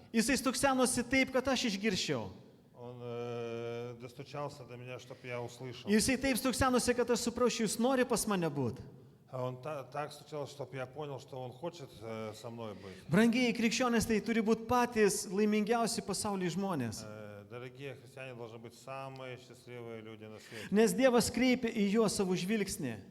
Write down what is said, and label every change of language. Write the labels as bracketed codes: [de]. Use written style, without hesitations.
[lt] Jisai stuksenosi taip, kad aš išgirščiau. [ru] Он достучался до меня, чтобы я услышал. [lt] Jisai taip stuksenosi, kad aš suprasčiau, jis nori pas mane būti. [ru] А он так стучался, чтобы я понял, что он хочет со мной быть. [lt] Brangiai krikščionys tai turi būti patys laimingiausi pasaulyje žmonės. [ru] Дорогие христиане должны быть самые счастливые люди на свете. [lt] Nes Dievas kreipia į juos savo žvilgsnį.